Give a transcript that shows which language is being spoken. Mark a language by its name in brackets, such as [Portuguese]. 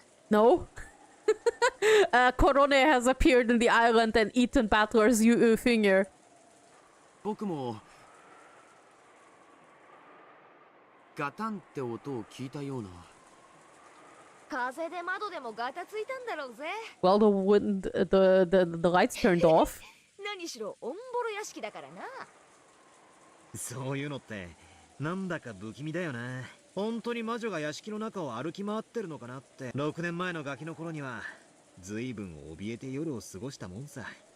[English] No. Korone has appeared in the island and eaten Battler's finger. [Japanese] 僕もガタンって音を聞いたような。風で窓でもガタついたんだろうぜ。 [English] Well, the lights turned off. [Japanese] 何しろオンボロ屋敷だからな。そういうのってなんだか不気味だよな。本当に魔女が屋敷の中を歩き回ってるのかなって。 6年前のガキの頃には随分怯えて夜を過ごしたもんさ。